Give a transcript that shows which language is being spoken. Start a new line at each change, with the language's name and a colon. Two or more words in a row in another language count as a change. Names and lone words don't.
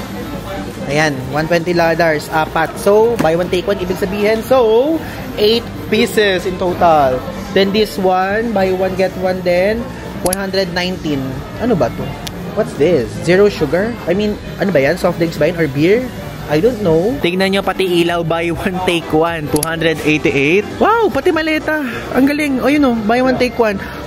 Filipino: Ayan, $120, apat.
English: So, buy one, take one,
Filipino: ibig sabihin,
English: so, 8 pieces in total. Then this one, buy one, get one then, 119.
Filipino: Ano ba to?
English: What's this? Zero sugar? I mean,
Filipino: ano ba yan? Soft drinks ba yan?
English: Or beer? I don't know.
Filipino: Tignan nyo, pati ilaw,
English: buy one, take one. 288.
Filipino: Wow, pati maleta. Ang galing. O yun o,
English: buy one, take one.